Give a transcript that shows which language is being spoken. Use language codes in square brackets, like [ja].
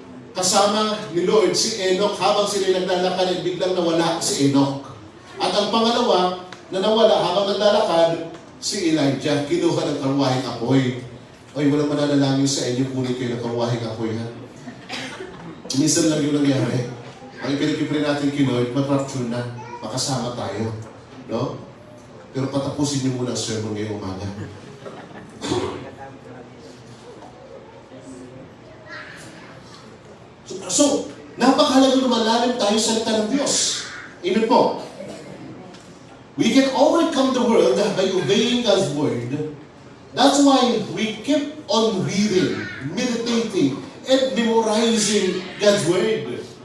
[tl] Kasama ni Lord si Enoch habang sila naglalakad at biglang nawala si Enoch. At ang pangalawa na nawala habang naglalakad, si Elijah. Kinuha ng karwahing apoy. Oy, walang mananalangin sa inyo, punit kayo ng karwahing apoy, ha? Minsan lang yung nangyari. Ang ipinag-ipin natin kay Lord, mag-rapture na. Makasama tayo. No? Pero patapusin niyo muna ang sermon ngayong umaga. So, napakahalagang lumalalim tayo sa salita ng Diyos. Amen po. [en] We can overcome the world by obeying God's word. That's why we keep on reading, meditating, and memorizing God's word.